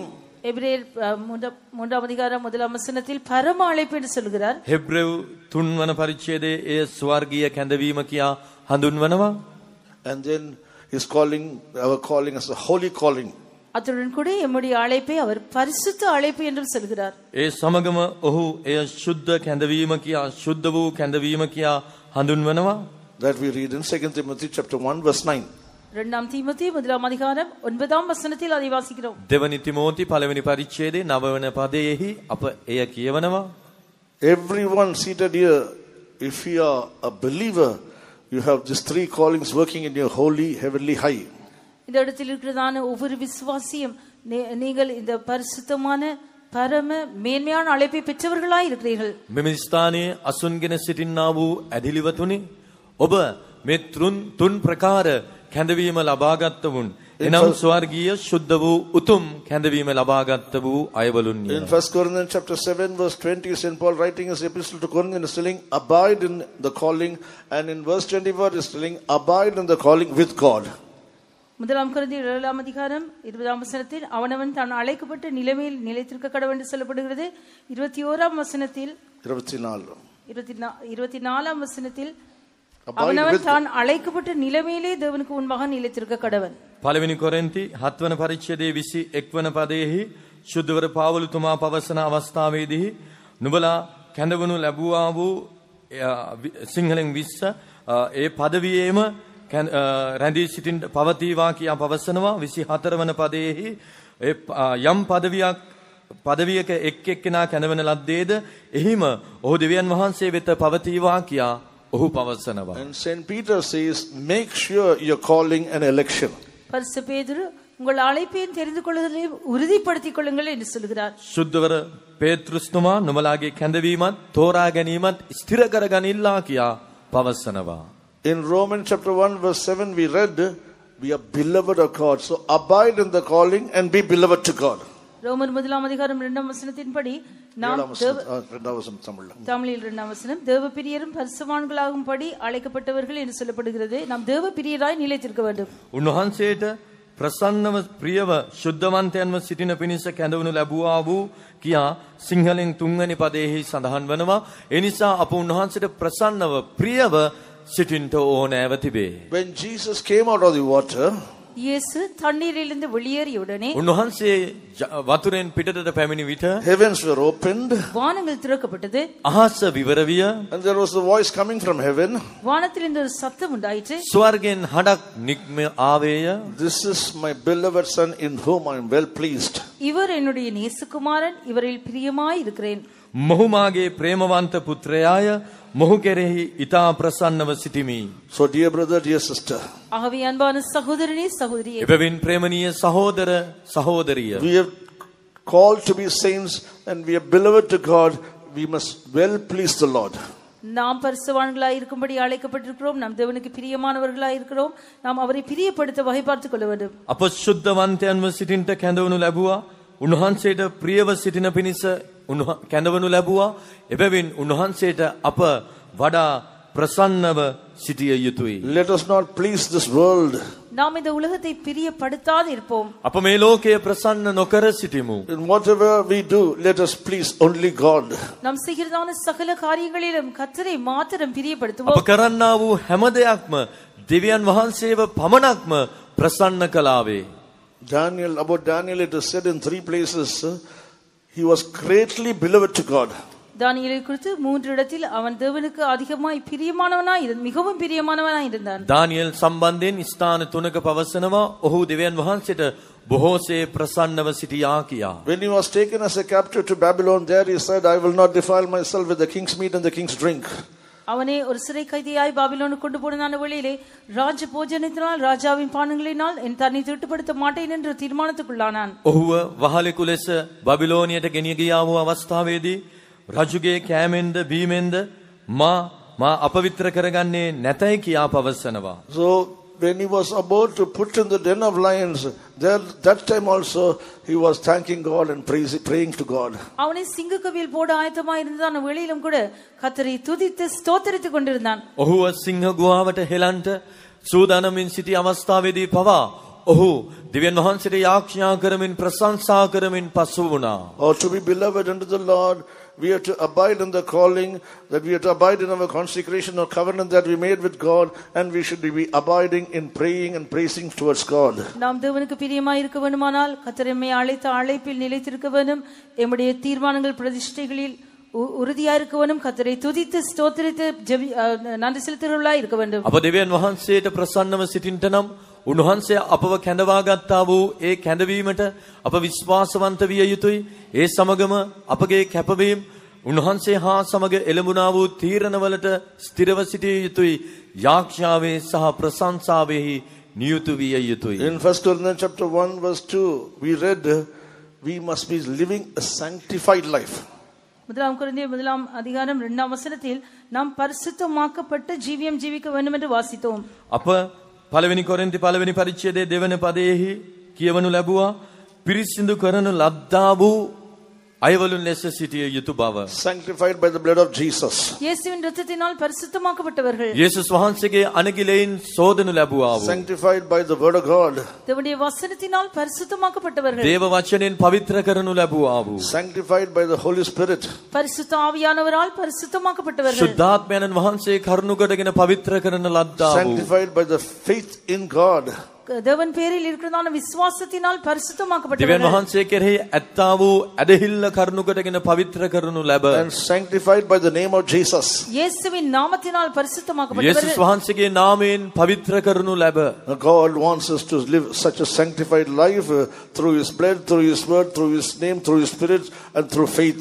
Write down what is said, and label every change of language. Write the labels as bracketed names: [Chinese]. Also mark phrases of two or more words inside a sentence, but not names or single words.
[Tamil] எபிரேயர் 3 அதிகாரம் 1 வசனத்தில் பரம அழைப்பு என்று சொல்கிறார். [Sinhala] හෙබ්‍රෙව් 3 වන පරිච්ඡේදයේ එය ස්වර්ගීය කැඳවීම කියා හඳුන්වනවා. [English] And then his calling, our calling as a holy calling. [Tamil] அத்துடன் கூட நம்முடைய அழைப்பை அவர் பரிசுத்த அழைப்பு என்று சொல்கிறார். [Sinhala] ඒ සමගම ඔහු එය ශුද්ධ කැඳවීම කියා ශුද්ධ වූ කැඳවීම කියා හඳුන්වනවා. [English] That we read in 2 Timothy chapter 1 verse 9. [Tamil] 2 தீமோத்தேயு 1 அதிகாரம் 9 வசனத்தில் அதை வாசிக்கிறோம். [Sinhala] දෙවනි තිමෝති පළවෙනි පරිච්ඡේදයේ 9 වන පදයේහි අප එය කියවනවා. [English] Everyone seated here, if you are a believer, you have these 3 callings working in your holy heavenly high. [Tamil] இந்த இடத்தில் இருக்கிறதான ஒவ்வொரு விசுவாசியும் நீங்கள் இந்த பரிசுத்தமான பரம மேன்மையான அழைப்பை பெற்றவர்களாய் இருக்கிறீர்கள். [Sinhala] මෙම ස්ථානයේ අසුන්ගෙන සිටින්නා වූ ඇදිලිවතුනි ඔබ මේ තුන් ප්‍රකාර කැඳවීම ලබාගත් වුන් එනම් ස්වර්ගීය ශුද්ධ වූ උතුම් කැඳවීම ලබාගත් වූ අයවලුන්ය. [English] In 1 Corinthians chapter 7 verse 20, St. Paul writing his epistle to Corinthians is telling abide in the calling, and in verse 24 is telling abide in the calling with God. [Tamil] 1 கொரிந்தியர் 7 அதிகாரம் 20 வசனத்தில் அவனவன் தான் அழைக்கப்பட்ட நிலைமையில் நிலைத்திருக்க கடவன் என்று சொல்லப்படுகிறது. 21 வசனத்தில் 24 வசனத்தில் அவனவன் தான் அழைக்கப்பட்ட நிலைமையிலே தேவனுக்கு முன்பாக நிலைத்திருக்க கடவன். [Sinhala] පළවෙනි කොරින්ති 7 වන පරිච්ඡේදයේ 21 වන පදයේහි ශුද්ධවර පාවුලුතුමා පවසන අවස්ථාවේදී නුඹලා කැඳවනු ලැබුවා වූ සිංහලෙන් 20 ඒ පදවියේම රැඳී සිටින් පවතිවා කියා පවසනවා. 24 වන පදයේහි යම් පදවියක එක් එක්කෙනා කැඳවන ලද්දේද එහිම ඔහු දෙවියන් වහන්සේ වෙත පවතිවා කියා ඔහු පවසනවා. [English] And St. Peter says make sure your calling and election. [Tamil] பரிசுத்த பேதுரு உங்கள் அழைப்பையும் தெரிந்து கொள்வதையும் உறுதிப்படுத்திக் கொள்ளுங்கள் என்று சொல்கிறார். [Sinhala] ශුද්ධවර පේතෘස්තුමා නුඹලාගේ කැඳවීමත් තෝරා ගැනීමත් ස්ථිර කරගනිල්ලා කියා පවසනවා. [English] In Romans chapter 1 verse 7 we read we are beloved of God, so abide in the calling and be beloved to God. [Tamil] ரோமர் 1 அதிகாரம் 2 வசனத்தின்படி நாம் தமிழில் 2 வசனம் தேவ பிரியரும் பரிசுத்தவான்களாகும்படி அழைக்கப்பட்டவர்கள் என்று சொல்லப்படுகிறது. நாம் தேவ பிரியராய் நிலைத்திருக்க வேண்டும். [Sinhala] උන්වහන්සේට ප්‍රසන්නව ප්‍රියව ශුද්ධවන්තයන්ව සිටින පිණිස කැඳවනු ලැබුවා වූ කියා සිංහලෙන් තුන්වෙනි පදයේහි සඳහන් වෙනවා. ඒ නිසා අප උන්වහන්සේට ප්‍රසන්නව ප්‍රියව සිටින්නට ඕනෑව තිබේ. [English] When Jesus came out of the water, [Tamil] இயேசு தண்ணீரிலிருந்து வெளியேறியுடனே [Sinhala] උන්වහන්සේ වතුරෙන් පිටතට පැමිණි විට [English] heavens were opened, [Tamil] வானங்கள் திறக்கப்பட்டது. [Sinhala] අහස විවර විය. [English] and there was a voice coming from heaven. [Tamil] வானத்திலிருந்து ஒரு சத்தம் உண்டாயிற்று. [Sinhala] ස්වර්ගෙන් හඬක් නික්ම ආවේය. [English] This is my beloved son in whom I am well pleased. [Tamil] இவர் என்னுடைய நேசகுமாரன், இவரில் பிரியமாய் இருக்கிறேன். [Sinhala] මොහු මාගේ ප්‍රේමවන්ත පුත්‍රයාය, මොහු කෙරෙහි ඊතා ප්‍රසන්නව සිටිමි. [English] So dear brother, dear sister, [Tamil] ஆகவே அன்பான சகோதரனே சகோதரியே, [Sinhala] එබැවින් ප්‍රේමණීය සහෝදර සහෝදරිය, [English] we are called to be saints and we are beloved to God. We must well please the Lord. [Tamil] நாம் பரிசுத்தவான்களாய் இருக்கும்படி அழைக்கப்பட்டிருக்கிறோம். நாம் தேவனுக்கு பிரியமானவர்களாய் இருக்கிறோம். நாம் அவரை பிரியப்படுத்த வகை பார்த்துக் கொள்ள வேண்டும். [Sinhala] අප ශුද්ධවන්තයන්ව සිටින්ට කැඳවනු ලැබුවා. උන්වහන්සේට ප්‍රියව සිටින පිණිස කැඳවනු ලැබුවා. එබැවින් උන්වහන්සේට අප වඩා ප්‍රසන්නව සිටිය යුතුයි. [English] Let us not please this world. [Tamil] நாம் இந்த உலகத்தை பிரியப்படுத்தாது இருப்போம். [Sinhala] අප මේ ලෝකය ප්‍රසන්න නොකර සිටිමු. [English] In whatever we do, let us please only God. [Tamil] நாம் செய்கிறதான சகல காரியங்களிலும் கர்த்தரை மாத்திரம் [Sinhala] අප [Tamil] பிரியப்படுத்துவோம். [Sinhala] කරන්නා වූ හැම දෙයක්ම දෙවියන් වහන්සේව පමණක්ම ප්‍රසන්න කලාවේ. [English] About Daniel, it is said in 3 places, he was greatly beloved to God. [Tamil] தானியேலை குறித்து 3 இடத்தில் அவன் தேவனுக்கு அதிகமாய் பிரியமானவனாய் மிகவும் பிரியமானவனாய் இருந்தான். [Sinhala] දානියෙල් සම්බන්ධයෙන් ස්ථාන 3ක පවසනවා ඔහු දෙවියන් වහන්සේට බොහෝසේ ප්‍රසන්නව සිටියා කියා. [English] When he was taken as a captive to Babylon, there he said, I will not defile myself with the king's meat and the king's drink. [Tamil] அவனே ஒரு சிறை கைதியாய் பாபிலோனுக்கு கொண்டு போனான வழியிலே ராஜ போஜனத்தினால் ராஜாவின் பானங்களினால் என் தன்னை திருட்டுப்படுத்த மாட்டேன் என்ற தீர்மானத்துக்குள்ளானான். [Sinhala] ඔහුව වහලෙකු ලෙස බබිලෝනියට ගෙනිය ගියා වූ අවස්ථාවේදී රජුගේ කෑමෙන්ද බීමෙන්ද මා අපවිත්‍ර කරගන්නේ නැතයි කියා පවසනවා. [English] So when he was about to put in the den of lions, that time also he was thanking God and praying to God. [Tamil] அவனே சிங்கக்கவியில் போட ஆயத்தமாய் இருந்தான். வெளியிலும் கூட கர்த்தரை துதித்து ஸ்தோத்திரித்துக் கொண்டிருந்தான். [Sinhala] ඔහුව සිංහ ගුහාවට හෙලන්ට සූදානමින් සිටි අවස්ථාවේදී පවා ඔහු දෙවියන් වහන්සේට යාඥා කරමින් ප්‍රශංසා කරමින් පසු වුණා. [English] Or to be beloved unto the Lord, we have to abide in the calling, that we have to abide in our consecration or covenant that we made with God, and we should be abiding in praying and praising towards God. [Tamil] நாம் தேவனுக்கு பிரியமாய் இருக்க வேண்டுமானால் கர்த்தர் நம்மை அழைத்த அழைப்பில் நிலைத்திருக்க வேண்டும். நம்முடைய தீர்மானங்கள் பிரதிஷ்டைகளில் உறுதியாய் இருக்க வேண்டும். கர்த்தரை துதித்து ஸ்தோத்திரித்து நன்றி செலுத்துகிறவர்களாய் இருக்க வேண்டும். [Sinhala] අප දෙවියන් වහන්සේට ප්‍රසන්නව සිටින්නට නම් උන්වහන්සේ අපව කැඳවා ගත්තා වූ ඒ කැඳවීමට අප විශ්වාසවන්ත විය යුතුයි. ඒ සමගම අපගේ කැපවීම උන්වහන්සේ හා සමග එළඹුණා වූ තීරණවලට ස්ථිරව සිටිය යුතුයි. යාඥාවේ සහ ප්‍රශංසාවෙහි නියුතු විය යුතුයි. [English] In 1 Corinthians chapter 1 verse 2, we read, we must be living a sanctified life. [Tamil] முதலாம் கொரிந்தியர் 1 அதிகாரம் 2 வசனத்தில் நாம் பரிசுத்தமாக்கப்பட்ட ஜீவியம் ஜீவிக்க வேண்டும் என்று வாசித்தோம். [Sinhala] අප පළවෙනි කොරින්ති පළවෙනි පරිච්ඡේදයේ දෙවන පදයේහි කියවනු ලැබුවා පිරිසිදු කරනු ලද්දා වූ අයවලුන් ලෙස සිටිය යුතු බව. [English] Sanctified by the blood of Jesus. [Tamil] இயேசுவின் இரத்தத்தினால் பரிசுத்தமாக்கப்பட்டவர்கள். [Sinhala] යේසුස් වහන්සේගේ අනගිලෙයින් සෝදනු ලැබුවා වූ. [English] Sanctified by the word of God. [Tamil] தேவனுடைய வசனத்தினால் பரிசுத்தமாக்கப்பட்டவர்கள். [Sinhala] දේව වචනෙන් පවිත්‍ර කරනු ලැබුවා වූ. [English] Sanctified by the Holy Spirit. [Tamil] பரிசுத்த ஆவியானவரால் பரிசுத்தமாக்கப்பட்டவர்கள். [Sinhala] ශුද්ධාත්මයන් වහන්සේ කරුණු කොටගෙන පවිත්‍ර කරන ලද්දා වූ. [English] Sanctified by the faith in God. [Tamil] தேவன் பேரில் இருக்கிறதான விசுவாசத்தினால் [Sinhala] දෙවියන් [Tamil] பரிசுத்தமாக்கப்பட்டவர்கள். [Sinhala] වහන්සේ කෙරෙහි ඇත්තා වූ ඇදහිල්ල කරුණු කොටගෙන පවිත්‍ර කරනු ලැබ. [English] And sanctified by the name of Jesus. [Tamil] இயேசுவின் நாமத்தினால் [Sinhala] යේසුස් [Tamil] பரிசுத்தமாக்கப்பட்டவர்கள். [Sinhala] වහන්සේගේ නාමයෙන් පවිත්‍ර කරනු ලැබ. [English] God wants us to live such a sanctified life through His blood, through His word, through His name, through His Spirit, and through faith.